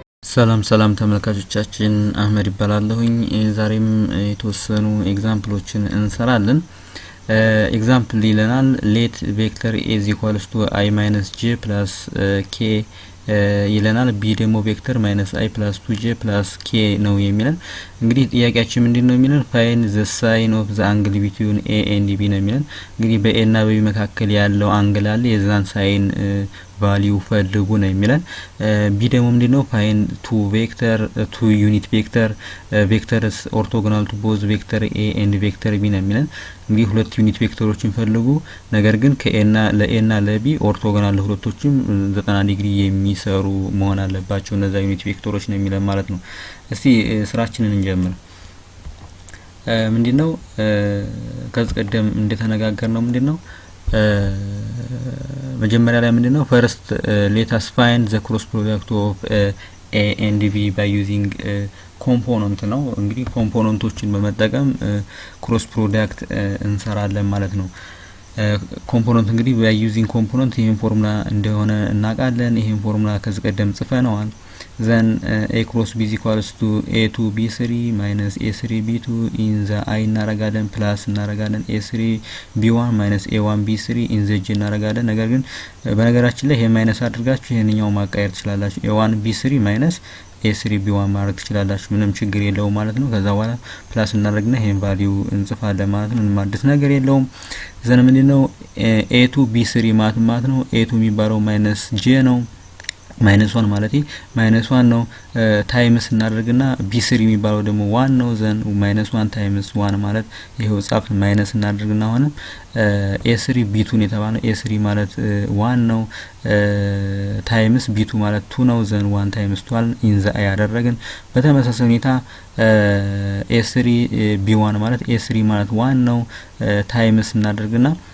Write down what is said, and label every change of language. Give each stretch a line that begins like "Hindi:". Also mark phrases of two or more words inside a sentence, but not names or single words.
Amharic: ሰላም ሰላም ተመልካቾቻችን አህመድ ይባላለሁኝ። ዛሬም የተወሰኑ ኤግዛምፕሎችን እንሰራለን። ኤግዛምፕል ይለናል
English: let vector a is equals to I minus j plus k
Amharic: ይለናል። b ደግሞ ቬክተር
English: minus I plus 2j plus k
Amharic: ነው የሚለን። እንግዲህ ጥያቄያችን ምንድነው የሚለን
English: find the sine of the angle between a and b
Amharic: ነው የሚለን። እንግዲህ በa እና በb መካከል ያለው አንግል አለ የዛን ሳይን ቫልዩ ፈልጉ ነው የሚለን። ቢ ደግሞ ምንድነው
English: find two unit vectors orthogonal to both vector a and vector b
Amharic: ነው የሚለን። እንግዲህ ሁለት ዩኒት ቬክተሮችን ፈልጉ ነገር ግን ከኤና ለኤና ለቢ ኦርቶጎናል ለሁለቶችም 90 ዲግሪ የሚሰሩ መሆን አለባቸው እነዛ ዩኒት ቬክተሮች ነው የሚለን ማለት ነው። እስቲ ስራችንን እንጀምር። ምንድነው ከዚህ ቀደም እንደተነጋገርነው ምንድነው መጀመሪያ ላይ ምንድነው
English: first let us find the cross product of a and b by using
Amharic: ኮምፖነንት ነው። እንግዲህ ኮምፖነንቶችን በመጠቀም
English: cross product
Amharic: እንሰራለን ማለት ነው። ኮምፖነንት እንግዲህ
English: by using
Amharic: ኮምፖነንት ይሄን ፎርሙላ እንደሆነ እናውቃለን። ይሄን ፎርሙላ ከዚህ ቀደም ጽፈነዋል።
English: then a cross b is equals to a2 b3 minus a3 b2 in the I
Amharic: እናረጋለን ፕላስ እናረጋለን
English: a3 b1 minus a1 b3 in the j
Amharic: እናረጋለን። ነገር ግን በነገራችን ላይ ይሄ ማይነስ አድርጋችሁ ይሄንኛው ማቃየር ትችላላችሁ።
English: a1 b3 minus a3 b1
Amharic: ማድረግ ትችላላችሁ ምንም ችግር የለውም ማለት ነው። ከዛ በኋላ ፕላስ እናደርግና ይሄን ቫልዩ እንጽፋለን ማለት ነው። ምንም አዲስ ነገር የለውም። ዘን ምንድነው a2 b3 ማለት ነው a2 የሚባለው ማይነስ j ነው ማይነስ 1 ማለት ማይነስ 1 ነው ታይምስ እናደርግና b3 የሚባለው ደግሞ 1 ነው። ዘን ማይነስ 1 ታይምስ 1 ማለት ይሄው ጻፍ ማይነስ እናደርግና ሆነ a3 b2 ነው የተባለው a3 ማለት 1 ነው ታይምስ b2 ማለት 2 ነው። ዘን 1 ታይምስ 2
English: in the
Amharic: ያደረግን በተመሳሳይ ሁኔታ a3 b1 ማለት a3 ማለት 1 ነው ታይምስ እናደርግና